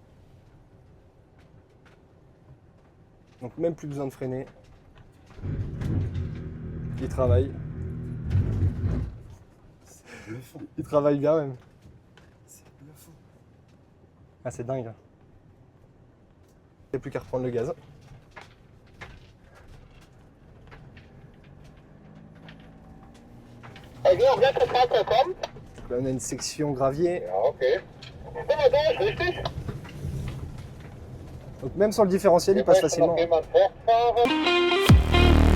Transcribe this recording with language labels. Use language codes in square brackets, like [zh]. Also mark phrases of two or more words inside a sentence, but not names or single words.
[fr] Donc même plus besoin de freiner. Il travaille. seul. C'est bluffant. Il travaille bien même. C'est bluffant. Ah c'est dingue. Il n'y a plus qu'à reprendre le gaz. [de] Georg, letzte Fahrzeug kommt. [fr] Donc là on a une section gravier. [de] Ja, okay. Sind wir durch, richtig? [fr] Donc même sans le différentiel, il [de] Hier [fr] passe [de] möchte noch [fr] facilement. [de] jemand fortfahren.